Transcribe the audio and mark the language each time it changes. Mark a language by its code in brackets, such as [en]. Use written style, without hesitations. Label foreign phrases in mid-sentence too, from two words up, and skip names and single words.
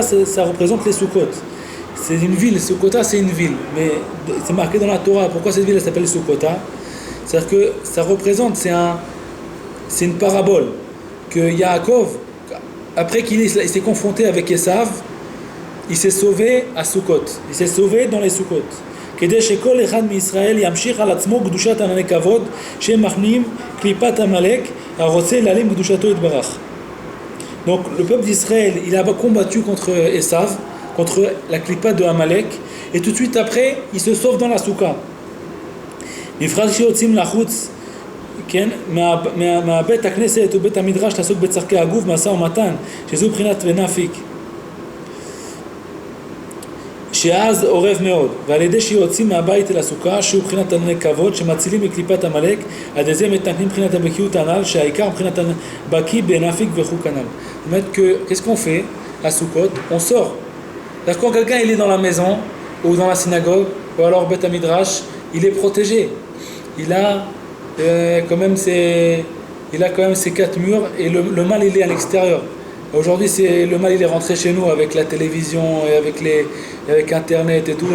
[fr] Ça représente les Soukot. C'est une ville, Soukota c'est une ville, mais c'est marqué dans la Torah. Pourquoi cette ville elle s'appelle Soukota? C'est-à-dire que ça représente, c'est une parabole que Yaakov, après qu'il s'est confronté avec Esav, il s'est sauvé à Soukot. Il s'est sauvé dans les Soukot. [he] כדי שכל אחד מישראל ימשיך על עצמו קדושת ענני כבוד שמחנים קליפת עמלק הרוצה להעלים קדושתו יתברך. [fr] Donc le peuple d'Israël, il a combattu contre Esav, contre la clipa de Amalek, et tout de suite après, il se sauve dans la souka. [he] בפרט שיוצאים לחוץ, כן, מהבית הכנסת ובית המדרש לעסוק בצורכי הגוף, משא ומתן, שזו בחינת ונפיק. שאז עורב מאוד, ועל ידי שיוצאים מהבית אל הסוכה, שהוא בחינת ענני כבוד, שמצילים מקליפת עמלק, עד זה מתקנים בחינת הבקיאות הנ"ל, שהעיקר בחינת בקי בנפיק וכו' כנ"ל. זאת אומרת, [fr] qu'est-ce qu'on fait à Soukot? On sort. C'est-à-dire quand quelqu'un il est dans la maison, ou dans la synagogue, ou alors [he] בית מדרש, [fr] il est protégé. Il a quand même ses 4 murs, et le mal il est à l'extérieur. Aujourd'hui, le mal il est rentré chez nous avec la télévision et avec Internet et tout.